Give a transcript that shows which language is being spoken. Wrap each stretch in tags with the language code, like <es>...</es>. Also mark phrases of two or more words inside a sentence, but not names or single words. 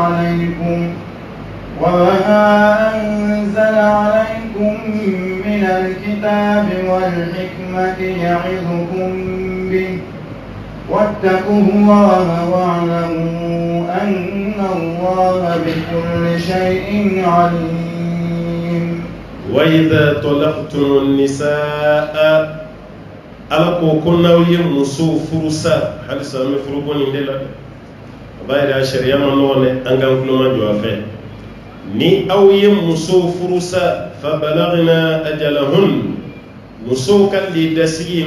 <ar>عليكم من الكتاب والحكمة يعظكم به واتقوا الله واعلموا أن الله بكل شيء عليم وإذا طلقتم النساء</ar> <bm>alako ko n'aw ye muso furusa halisa an bɛ furuko nin de la a b'a yira sariya ma nɔgɔn dɛ an k'an tulo ma jɔ a fɛ ni aw ye muso furusa</bm> <ar>فبلغن أجلهن</ar> <bm>muso ka lidasigi</bm>